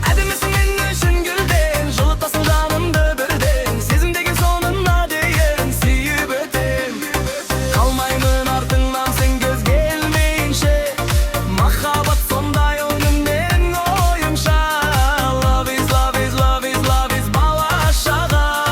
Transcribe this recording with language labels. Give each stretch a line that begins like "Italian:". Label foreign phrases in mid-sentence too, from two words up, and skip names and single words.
Kazakh: Әдемісің мен үшін гүлден, жылытасың жанымды бірден. Сезім деген соңына дейін сүйіп өтем. Қалмаймын артыңнан сен көзге ілмейінше. Махаббат сондай, ол күндерің ойынша.
English: Love is, love is, love is, love is
Kazakh: бала шаға.